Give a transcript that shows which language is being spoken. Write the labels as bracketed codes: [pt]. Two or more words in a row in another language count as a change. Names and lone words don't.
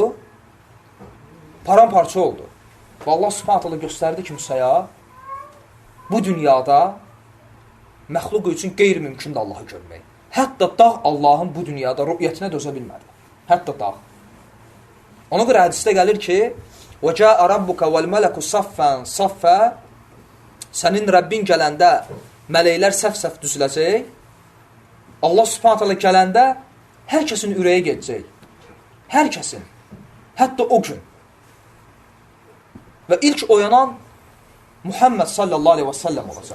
[az] Paramparça oldu. Və Allah [ar] سبحانه تعالى [az] göstərdi ki, Musaya, bu dünyada məxluq üçün qeyri-mümkündür Allahı görmək. Hətta dağ Allahın bu dünyada rü'yətinə dözə bilmədi. Hətta dağ. Ona görə hədisdə gəlir ki, [ar] وَجَاءَ رَبُّكَ وَالْمَلَكُ صَفًّا صَفًّا [az] Sənin Rəbbin gələndə mələklər səf-səf düzüləcək. Allah [ar] سبحانه تعالى [az] gələndə hər kəsin ürəyi gedəcək. Hər kəsin. Hətta o gün. Və ilk oyanan Muhammed [ar] صلى الله عليه [az] və səlləm olacaq.